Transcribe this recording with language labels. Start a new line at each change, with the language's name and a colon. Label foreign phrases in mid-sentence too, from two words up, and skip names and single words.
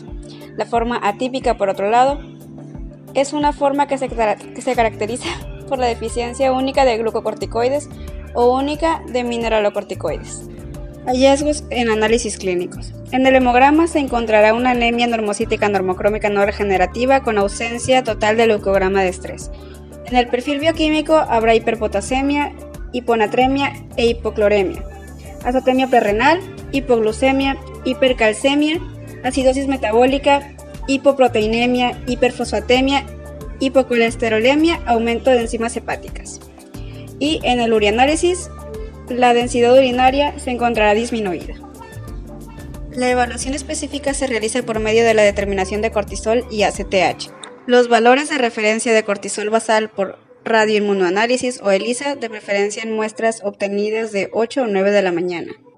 Spanish: La forma atípica, por otro lado, es una forma que se caracteriza por la deficiencia única de glucocorticoides o única de mineralocorticoides. Hallazgos en análisis clínicos. En el hemograma se encontrará una anemia normocítica normocrómica no regenerativa con ausencia total de leucograma de estrés. En el perfil bioquímico habrá hiperpotasemia, hiponatremia e hipocloremia, azotemia prerrenal, hipoglucemia, hipercalcemia, acidosis metabólica, hipoproteinemia, hiperfosfatemia, hipocolesterolemia, aumento de enzimas hepáticas. Y en el urianálisis, la densidad urinaria se encontrará disminuida. La evaluación específica se realiza por medio de la determinación de cortisol y ACTH. Los valores de referencia de cortisol basal por radioinmunoanálisis o ELISA, de preferencia en muestras obtenidas de 8 o 9 de la mañana.